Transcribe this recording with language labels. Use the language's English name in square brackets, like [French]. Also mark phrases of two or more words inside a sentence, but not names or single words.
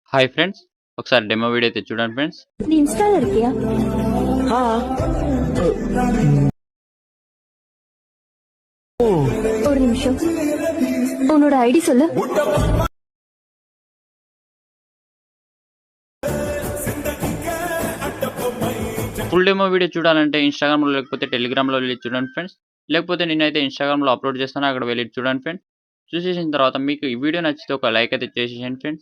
[English] hi friends, [Telugu] ఒకసారి [English] demo video [Telugu] అయితే చూడండి ఫ్రెండ్స్. [Tamil] நீ இன்ஸ்டால இருக்கியா? ஒரு நிமிஷம், உன்னோட ஐடி சொல்லு. [English] full demo video [Telugu] చూడాలంటే ఇన్స్టాగ్రామ్లో లేకపోతే టెలిగ్రామ్లో వెళ్ళి చూడండి ఫ్రెండ్స్. లేకపోతే నేనైతే ఇన్స్టాగ్రామ్లో అప్లోడ్ చేస్తాను, అక్కడ వెళ్ళి చూడండి ఫ్రెండ్స్. చూసేసిన తర్వాత మీకు ఈ వీడియో నచ్చితే ఒక లైక్ అయితే చేసేయండి ఫ్రెండ్స్.